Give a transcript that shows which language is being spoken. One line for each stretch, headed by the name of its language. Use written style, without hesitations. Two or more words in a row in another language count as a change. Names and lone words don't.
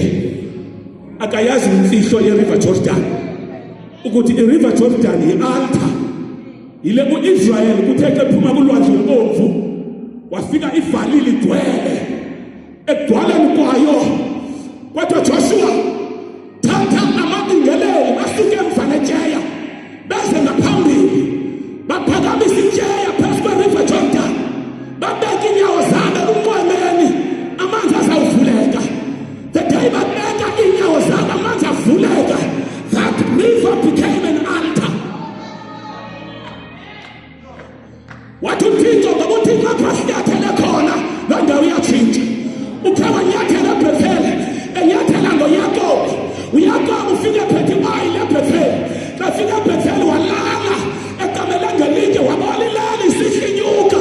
Xhosa: Akayazi imfihlo ye-River Jordan ukuthi i-River Jordan yi-altar yile ku-Israyeli kuthe xa ephuma kulwandle olubomvu wafika ivalile igcwele ekugcwaleni kwayo kwathiwa Joshua thatha amabingeleli basuke emva nejeya beze ngaphambili baphakamise ijeya phezu kwe-River Jordan babeka inyawo zabo unqwemeni amanzi azawuvuleka.
English: The day
Xhosa: babeka inyawo zabo amanzi avuleka,
English: that river became an altar.
Xhosa: Wathi uThixo ngoba uThixo apha sinyathele khona loo ndawo iyatshintsha. Ukhe wanyathela eBhetheli enyathela ngoYakobi, uYakobi ufike ephethe iwayini eBhetheli. Xa fika eBhetheli walala eqamele ngelinye wabona ilali isihlinyuka.